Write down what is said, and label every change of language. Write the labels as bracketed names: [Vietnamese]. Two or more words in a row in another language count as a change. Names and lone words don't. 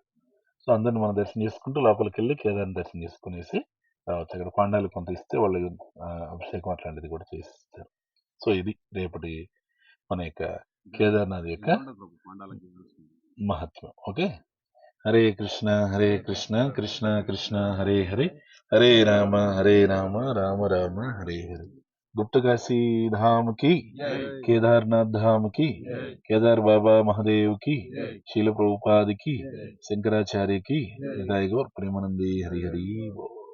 [Telugu] సో అందరిని మనం దర్శనం చేసుకుంటూ లోపలికి వెళ్ళి కేదార్ని దర్శనం చేసుకునేసి రావచ్చు. అక్కడ పాండాలు కొంత ఇస్తే వాళ్ళు అభిషేకం అట్లాంటిది కూడా చేసిస్తారు. సో ఇది రేపటి మన యొక్క కేదార్నాథ్ యొక్క మహత్వం. [Sanskrit] ఓకే, హరే కృష్ణ కృష్ణ కృష్ణ హరే హరే, హరే రామ రామ రామ హరే హరే. [Hindi] गुप्तकाशी धाम की, केदारनाथ धाम की, केदार बाबा महादेव की, शील प्रभुपाद की, शंकराचार्य की, हृदय गौर प्रेमानंदी हरि हरि बोल।